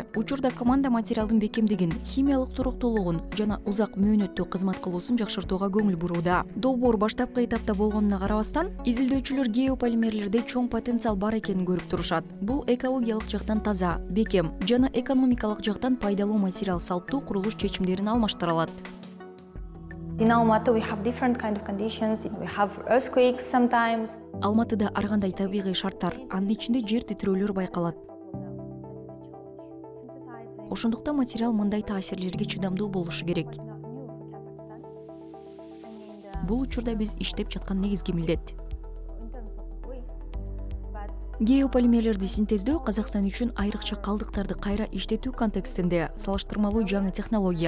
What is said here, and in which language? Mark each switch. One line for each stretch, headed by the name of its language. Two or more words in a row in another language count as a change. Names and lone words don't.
Kyrgyz: Учурда команда материалдын бекемдигин, химиялык туруктуулугун жана узак мөөнөттүү кызмат кылуусун жакшыртууга көңүл бурууда. Долбоор баштапкы этапта болгонуна карабастан, изилдөөчүлөр геополимерлерде чоң потенциал бар экенин көрүп турушат. Бул экологиялык жактан таза, бекем жана экономикалык жактан пайдалуу материал салттуу курулуш чечимдерин алмаштыра алат.
English: In Almaty, we have different kind of conditions. We have earthquakes sometimes.
Kyrgyz: Алматыда ар кандай табигый шарттар, анын ичинде жер титирөөлөр байкалат. Ошондуктан материал мындай таасирлерге чыдамдуу болушу керек. Бул учурда биз иштеп жаткан негизги милдет. Геополимерлерди синтездөө Казакстан үчүн айрыкча калдыктарды кайра иштетүү контекстинде салыштырмалуу жаңы технология.